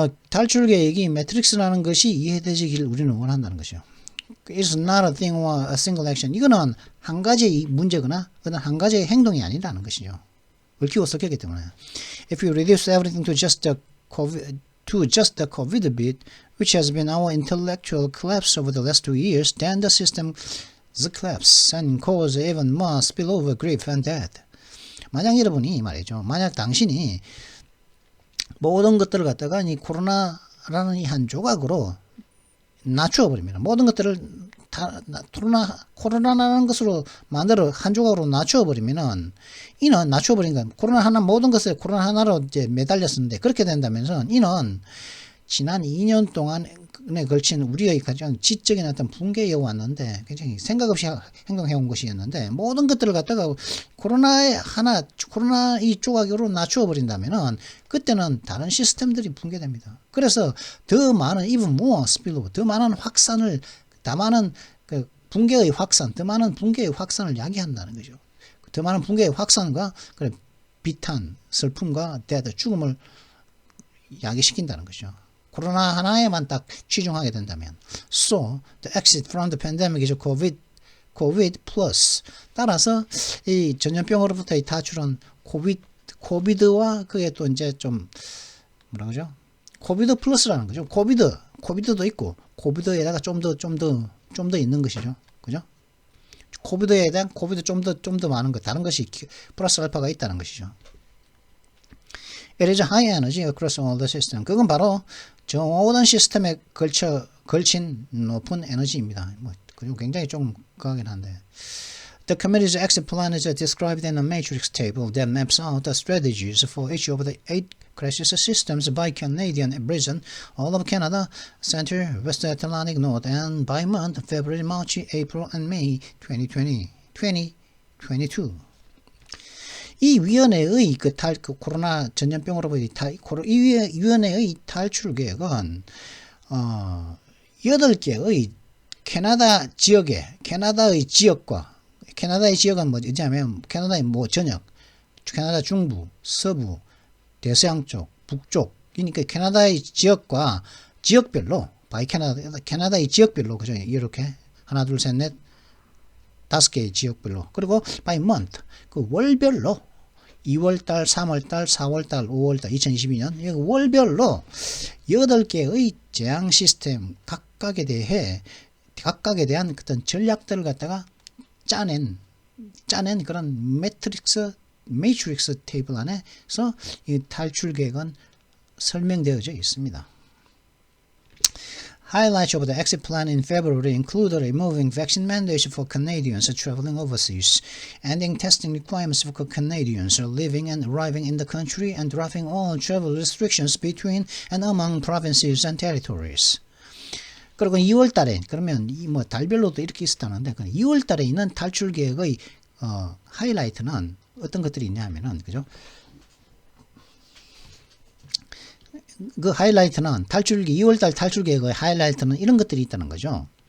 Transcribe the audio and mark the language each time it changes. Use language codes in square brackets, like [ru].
[ko] 탈출 계획이 매트릭스라는 것이 이해되지길 우리는 원한다는 것이죠. [en] It's not a thing or a single action. [ko] 이거는 한 가지의 문제거나 한 가지의 행동이 아니라는 것이죠. 얽히고 섞였기 때문에. [en] If you reduce everything to just the COVID bit, which has been our intellectual collapse over the last 2 years, then the system's collapse and cause even more spillover grief and death. [ko] 만약 여러분이 말이죠. 만약 당신이 모든 것들을 갖다가 이 코로나라는 이 한 조각으로 낮추어버립니다. 모든 것들을 다 코로나라는 것으로 만들어 한 조각으로 낮추어버리면은 이는 낮추어버리니까 코로나 하나 모든 것을 코로나 하나로 이제 매달렸었는데 그렇게 된다면서 이는 지난 2년 동안에 걸친 우리의 가장 지적인 어떤 붕괴에 왔는데 굉장히 생각 없이 행동해온 것이었는데 모든 것들을 갖다가 코로나 이 조각으로 낮추어 버린다면은 그때는 다른 시스템들이 붕괴됩니다. 그래서 더 많은 [en] even more spillover, [ko] 더 많은 확산을, 더 많은 그 붕괴의 확산, 더 많은 붕괴의 확산을 야기한다는 거죠. 더 많은 붕괴의 확산과 비탄, 슬픔과 death, 죽음을 야기시킨다는 거죠. 코로나 하나에만 딱 치중하게 된다면. [en] So, the exit from the pandemic is COVID plus. [ko] 따라서 이 전염병으로부터의 탈출은 코비드와 그게 또 이제 좀 뭐라 그러죠? 코비드 플러스라는 거죠. 코비드도 있고 코비드에다가 좀 더 있는 것이죠. 그죠? 코비드에 대한 코비드 좀 더 많은 것, 다른 것이 플러스 알파가 있다는 것이죠. [en] It is high energy across all the system. [ko] 그건 바로 모든 시스템에 걸친 높은 에너지입니다. 굉장히 좀 과하긴 한데. [en] The committee's exit plan is described in a matrix table that maps out the strategies for each of the 8 crisis systems by Canadian region, all of Canada, Center, West Atlantic, North, and by month, February, March, April, and May 2022. [ko] 이 위원회의 그 코로나 전염병으로부터 이 위원회의 탈출 계획은 8개의 캐나다의 지역은 뭐냐면 캐나다의 전역, 캐나다 중부, 서부, 대서양 쪽, 북쪽, 그러니까 캐나다의 지역과 지역별로 캐나다의 지역별로 그죠? 이렇게 하나, 둘, 셋, 넷, 5개의 지역별로, 그리고 [en] by month, [ko] 그 월별로 2월달, 3월달, 4월달, 5월달, 2022년 월별로 8개의 재앙 시스템 각각에 대한 어떤 전략들을 갖다가 짜낸 그런 매트릭스 테이블 안에서 이 탈출 계획은 설명되어져 있습니다. [en] Highlights of the exit plan in February included removing vaccine mandates for Canadians traveling overseas, ending testing requirements for Canadians living and arriving in the country, and dropping all travel restrictions between and among provinces and territories. [ko] 그리고 2월 달에, 그러면 달별로도 이렇게 있었다는데, 2월 달에 있는 탈출 계획의 하이라이트는 어떤 것들이 있냐면은, 그죠? 그 하이라이트는 2월달 탈출 계획의 하이라이트는 이런 것들이 있다는 거죠.